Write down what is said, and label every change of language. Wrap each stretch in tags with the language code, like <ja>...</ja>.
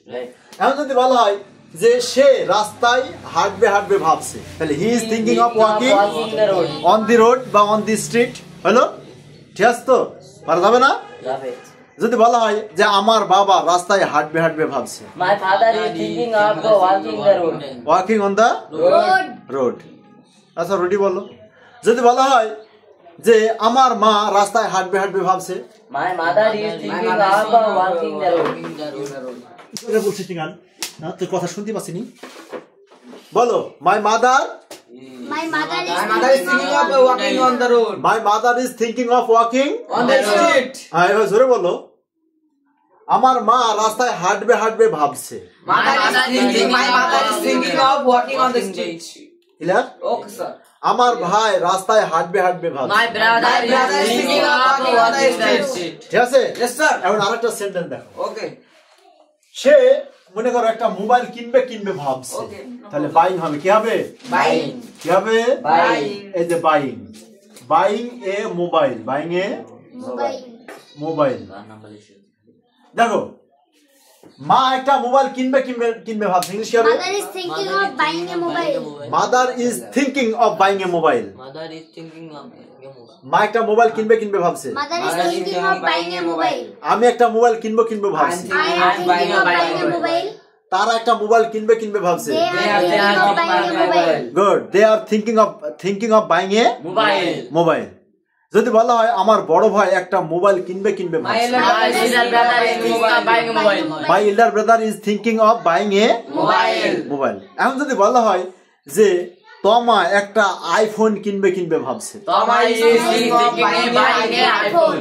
<en>Right.</en> <bn>এখন যদি বলা হয় যে সে রাস্তায় হাঁটবে ভাবছে, তাহলে</bn> <en>He is thinking of walking Walking the road. On the road</en> <bn>বা</bn> <en>On the street.</en> <bn>হলো, ঠিক আছে? তো পারা যাবে না?</bn> <en>Right.</en> <bn>যদি বলা হয় যে আমার বাবা রাস্তায় হাঁটবে ভাবছে,</bn> <en>My father is thinking of walking the road. Walking on the Road.</en> <bn>Road. আচ্ছা, রোডি বলো। যদি বলা হয় যে আমার মা রাস্তায় হাঁটবে ভাবছে,</bn> <en>My mother is thinking of walking the road.</en> <bn>এটা বলছিস ঠিকান না, তোর কথা শুনতে পাচ্ছি নি।</bn> <en>বলো, my mother My mother is My mother is thinking of walking on the road. My mother is thinking of walking On the street.</en> <bn>এবার জোরে বলো, আমার মা রাস্তায় হাঁটবে ভাবছে।</bn> <en>My mother is thinking of walking on the street.</en> <bn>Clear?</bn> <en>Okay sir.</en> <bn>আমার ভাই রাস্তায় হাঁটবে ভাবছে।</bn> <en>My brother is thinking of walking the street.</en> <bn>ঠিক আছে?</bn> <en>Yes sir.</en> <bn>এখন আরেকটা সেন্টেন্স দেখো।</bn> <en>Okay.</en> <bn>সে মনে করো একটা মোবাইল কিনবে ভাবছে,</bn> <en>Okay.</en> <bn>তাহলে বাইং হবে, কি হবে?</bn> <en>Buying.</en> <bn>কি হবে?</bn> <en>Buying.</en> <bn>এই যে</bn> <en>Buying a mobile, buying a mobile. Mobile.</en> <bn>দেখো, মা একটা মোবাইল কিনবে ভাবছে, ইংলিশ কি হবে?</bn> <en>Mother is thinking of buying a mobile. Mother is thinking of buying a mobile. Mother is thinking of</en> <bn>মা একটা মোবাইল কিনবে ভাবছে।</bn> <en>Mother is thinking of buying a mobile.</en> <bn>আমি একটা মোবাইল কিনবো ভাবছি।</bn> <en>I am thinking of buying a mobile.</en> <bn>তারা একটা মোবাইল কিনবে ভাবছে।</bn> <en>They are thinking of buying a mobile. Good, they are thinking of buying a mobile. Mobile.</en> <bn>যদি বলা হয় আমার বড় ভাই একটা মোবাইল কিনবে ভাবছে,</bn> <en>My little brother is thinking of buying a mobile. My elder brother is thinking of buying a mobile.</en> <bn>এখন যদি বলা হয় যে তমা একটা আইফোন কিনবে ভাবছে,</bn> <en>Toma is thinking of buying an iPhone.</en>